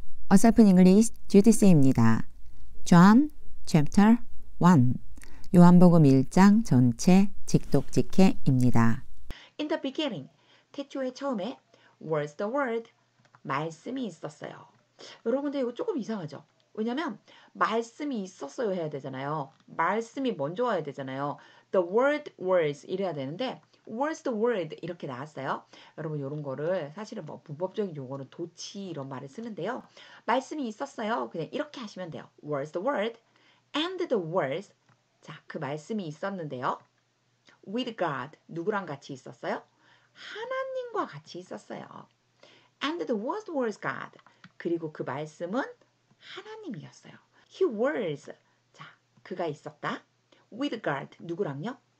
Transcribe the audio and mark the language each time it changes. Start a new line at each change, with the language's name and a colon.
Korean: 어설픈 잉글리시 주디스입니다. John chapter 1 요한복음 1장 전체 직독직해입니다.
English: In the beginning,
Korean: 태초의 처음에
English: was the word,
Korean: 말씀이 있었어요. 여러분들 이거 조금 이상하죠? 왜냐면 말씀이 있었어요 해야 되잖아요. 말씀이 먼저 와야 되잖아요.
English: The word was
Korean: 이래야 되는데
English: was the word
Korean: 이렇게 나왔어요. 여러분 이런 거를 사실은 뭐 문법적인 용어는 도치 이런 말을 쓰는데요. 말씀이 있었어요. 그냥 이렇게 하시면 돼요.
English: was the word and the words.
Korean: 자, 그 말씀이 있었는데요.
English: with God,
Korean: 누구랑 같이 있었어요? 하나님과 같이 있었어요.
English: And the word was God.
Korean: 그리고 그 말씀은 하나님이었어요.
English: He was.
Korean: 자, 그가 있었다.
English: With God.
Korean: 누구랑요?